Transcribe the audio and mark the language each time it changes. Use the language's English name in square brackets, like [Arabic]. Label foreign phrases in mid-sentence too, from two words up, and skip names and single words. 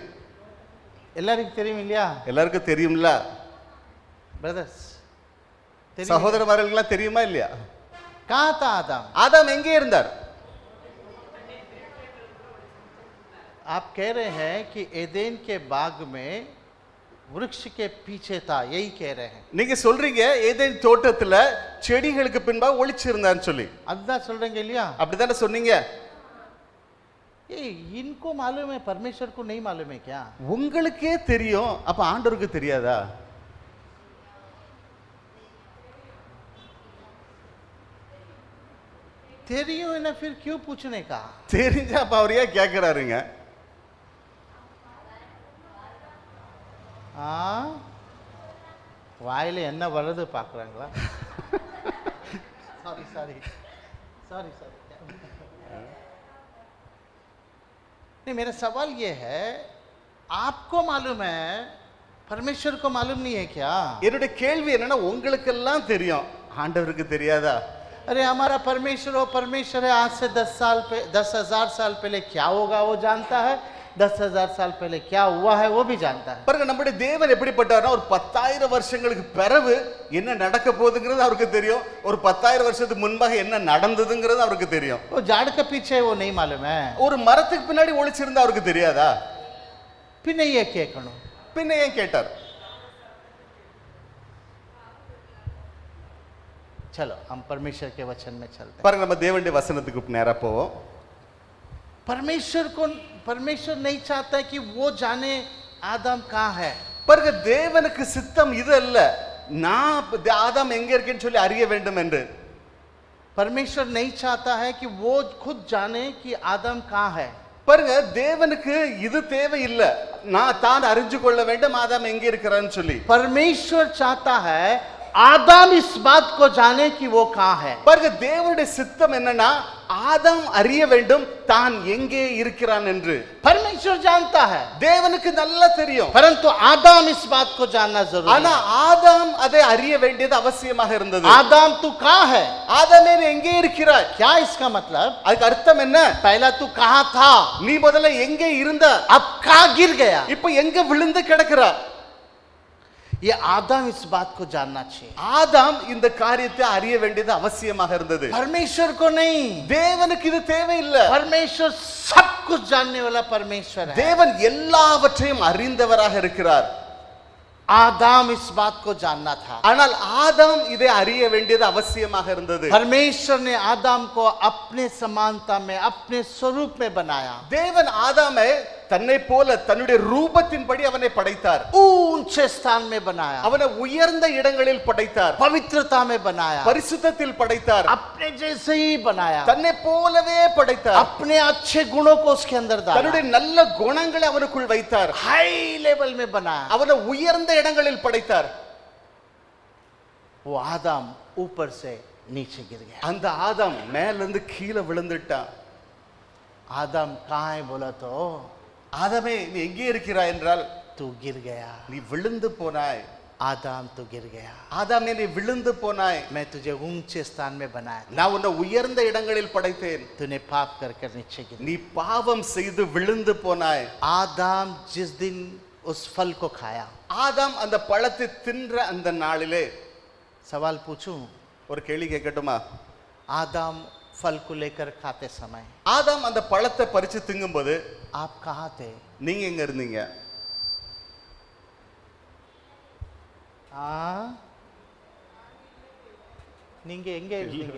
[Tamil] எல்லாருக்கும் தெரியும் இல்லையா எல்லாருக்கும் தெரியும்ல. பிரதர்ஸ். சகோதரமார்களுக்கெல்லாம் தெரியுமா இல்லையா? [Hindi] कहाँ था आदम. [Tamil] ஆதாம் எங்கே இருந்தார்? [Hindi] आप कह रहे हैं कि एदेन के बाग में वृक्ष के पीछे था, यही कह रहे हैं. [Tamil] நீங்க சொல்றீங்க ஏதேன் தோட்டத்துல செடிகளுக்கு பின்பா ஒளிச்சிருந்தான்னு சொல்லி. அதுதான் சொல்றீங்க இல்லையா. அப்படிதானே சொன்னீங்க? [Hindi] ये इनको मालूम है, परमेश्वर को नहीं मालूम है क्या. [Tamil] உங்களுக்கே தெரியும், அப்ப ஆண்டவருக்கு தெரியாதா? தெரியும் என்ன, [Hindi] फिर क्यों पूछने का. [Tamil] தெரிஞ்சா அப்ப அவர் ஏன் கேட்கிறாருங்க? வாயில என்ன வருது பார்க்குறாங்களா. [English] sorry sorry sorry sorry. [Hindi] नहीं, मेरा सवाल ये है, आपको मालूम है, परमेश्वर को मालूम नहीं है क्या. [Tamil] என்னுடைய கேள்வி என்னன்னா, உங்களுக்கெல்லாம் தெரியும், ஆண்டவருக்கு தெரியாதா? [Hindi] अरे हमारा परमेश्वर हो, परमेश्वर है. आज से 10,000 साल पहले क्या होगा वो जानता है. 10,000 साल पहले क्या हुआ है वो भी जानता है। [Tamil] பாருங்க நம்முடைய தேவன் எப்படிப்பட்டவர்னா ஒரு 10,000 வருஷங்களுக்கு பிறகு என்ன நடக்க போகுதுங்கிறது அவருக்கு தெரியும், ஒரு 10,000 வருஷத்துக்கு முன்பாக என்ன நடந்ததுங்கிறது அவருக்கு தெரியும். [Hindi] वो झाड़ के पीछे वो नहीं मालूम है, [Tamil] ஒரு மரத்துக்கு பின்னாடி ஒளிச்சிருந்தா அவருக்கு தெரியாதா? பின்ன ஏன் கேட்கணும்? பின்ன ஏன் கேட்டார்? [Hindi] चलो हम परमेश्वर के वचन में चलते हैं। [Tamil] பாருங்க நம்ம தேவனுடைய வசனத்துக்கு நேரா போவோம். [Hindi] परमेश्वर नहीं चाहता है कि वो जाने आदम कहाँ है। [Tamil] பாருங்க தேவனுக்கு சித்தம் இது அல்ல, நான் ஆதாம் எங்க இருக்கேன்னு சொல்லி அறிய வேண்டும் என்று. [Hindi] परमेश्वर नहीं चाहता है कि वो खुद जाने कि आदम कहाँ है। [Tamil] பாருங்க தேவனுக்கு இது தேவை இல்ல, நான் தான் அறிஞ்சு கொள்ள வேண்டும் ஆதாம் எங்க இருக்கிறான்னு சொல்லி. [Hindi] परमेश्वर चाहता है आदम इस बात को जाने कि वो कहाँ है। [Tamil] பாருங்க தேவனுடைய சித்தம் என்னன்னா ஆதாம் அறிய வேண்டும் தான் எங்கே இருக்கிறான் என்று. [Hindi] परमेश्वर जानता है, [Tamil] தேவனுக்கு நல்லா தெரியும், [Hindi] परंतु आदम इस बात को जानना जरूरी [Tamil] ஆனா [Hindi] है। [Tamil] ஆதாம் அதை அறிய வேண்டியது அவசியமாக இருந்தது. [Hindi] आदम तू कहाँ है? [Tamil] ஆதாமே நீ எங்கே இருக்கிறாய்? [Hindi] क्या इसका मतलब? [Tamil] அதுக்கு அர்த்தம் என்ன? [Hindi] पहला तू कहाँ था, [Tamil] நீ முதல்ல எங்கே இருந்த, [Hindi] अब कहाँ गिर गया। [Tamil] இப்ப எங்க விழுந்து கிடக்கிறா? [Hindi] ये आदम इस बात को जानना चाहिए। [Tamil] ஆதாம் இந்த காரியத்தை அறிய வேண்டியது அவசியமாக இருந்தது. [Hindi] परमेश्वर को नहीं, [Tamil] தேவனுக்கு இது தேவையில்லை. [Hindi] परमेश्वर सब कुछ जानने वाला परमेश्वर है। [Tamil] தேவன் எல்லாவற்றையும் அறிந்தவராக இருக்கிறார். [Hindi] आदम इस बात को जानना था, [Tamil] ஆனால் ஆதாம் இதை அறிய வேண்டியது அவசியமாக இருந்தது. [Hindi] परमेश्वर ने आदम को अपने समानता में अपने स्वरूप में बनाया। [Tamil] தேவன் ஆதாமை தன்னை போல தன்னுடைய ரூபத்தின்படி அவனை படைத்தார். [Hindi] ऊंचे स्थान में बनाया, [Tamil] அவனை உயர்ந்த இடங்களில் படைத்தார், [Hindi] पवित्रता में बनाया, [Tamil] பரிசுத்தத்தில் படைத்தார், [Hindi] अपने जैसे ही बनाया, [Tamil] தன்னை போலவே படைத்தார், [Hindi] अपने अच्छे गुणों को उसके अंदर डाला, [Tamil] தன்னுடைய நல்ல குணங்களை அவனுக்குள் வைத்தார், [English] high level [Hindi] में बनाया। [Tamil] அவனை உயர்ந்த இடங்களில் படைத்தார். [Hindi] वो आदम ऊपर से नीचे गिर गया। [Tamil] அந்த ஆதாம் மேல இருந்து கீழே விழுந்துட்டான். [Hindi] आदम कहाँ है बोला तो [Tamil] ஆதாமே நீ எங்கே இருக்கிறாய் என்றால் [Hindi] तू गिर गया। [Tamil] நீ விழுந்து போனாய். [Hindi] आदम तू गिर गया, [Tamil] ஆதாமே நீ விழுந்து போனாய். [Hindi] मैं तुझे ऊंचे स्थान में बनाया, [Tamil] நான் உன்னை உயர்ந்த இடங்களில் படைத்தேன், [Hindi] तूने पाप कर कर नीचे गिर। [Tamil] நீ பாவம் செய்து விழுந்து போனாய். [Hindi] आदम जिस दिन उस फल को खाया, [Tamil] ஆதாம் அந்த பழத்தை தின்ற அந்த நாளிலே [Hindi] सवाल पूछूं, [Tamil] ஒரு கேள்வி கேட்கட்டுமா? [Hindi] आदम फल को लेकर खाते समय [Tamil] ஆதாம் அந்த பழத்தை பறிச்சு திங்கும்போது [Hindi] आप कहाँ थे? [Tamil] நீங்க எங்க இருந்தீங்க? हाँ, நீங்க எங்க இருந்தீங்க?